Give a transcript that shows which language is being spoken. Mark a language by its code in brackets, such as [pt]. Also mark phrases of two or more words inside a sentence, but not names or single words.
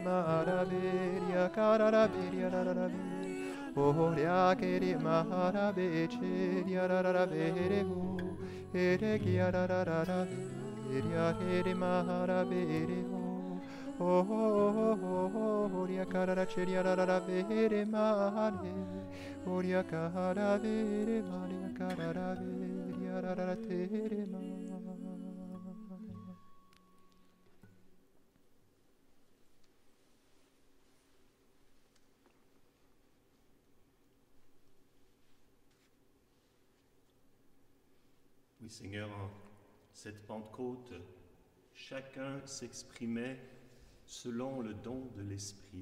[fr] mara beria karara beria rara Oria kere mara beche rara bere hu ere kia rara Ria re mahara bere ho. Oh oh oh oh ria karara cheria rara bere mare. Oria kara bere mare karara bere rara tere mare. Oui, Seigneur, en cette Pentecôte, chacun s'exprimait selon le don de l'Esprit.